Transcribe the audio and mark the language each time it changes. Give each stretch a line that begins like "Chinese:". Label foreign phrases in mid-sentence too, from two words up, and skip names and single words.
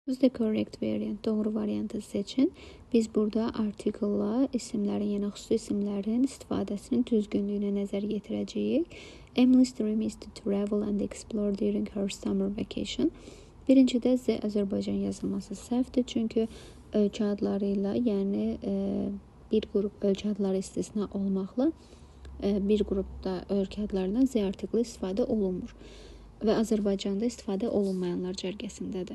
English: Choose the correct variant.
Azerbaijani: Doğru variantı seçin. Biz burada article'la isimlərin, yəni xüsusi isimlərin istifadəsinin düzgünlüyünə nəzər yetirəcəyik.
English: Emily's dream is to travel and explore during her summer vacation.
Azerbaijani: Birincidə Z Azərbaycan yazılması səhvdir. Çünki ölkə adları ilə, yəni bir qrup ölkə adları istisna olmaqla bir qrupda ölkə adlarından Z artikli istifadə olunmur və Azərbaycanda istifadə olunmayanlar cərgəsindədir.